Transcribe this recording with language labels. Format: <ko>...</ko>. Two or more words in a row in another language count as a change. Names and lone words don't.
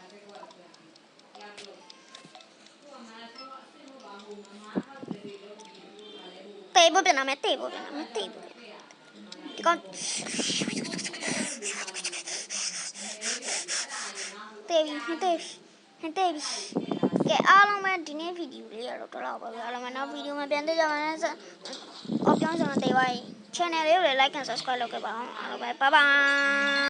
<my>တေးဖို့ပြန်လာမယ်တေးဖို့ပြန်လာမယ်တေးဖို့ဒီကောင်တေးပြီးတေးကဲအားလုံးပဲဒီနေ့ဗီဒီယိုလေးရတော့တော့ပါပဲအားလုံးပဲနောက်ဗီဒီယိုမှာပြန်တွေ့ကြပါမယ်ဆိုအော်ပြောင်းစံတေးပါ channel လေးကိုလည်း</my> <en>like and subscribe</en> <my>လုပ်ခဲ့ပါအောင်အားလုံးပဲ</my> <en>bye bye</en>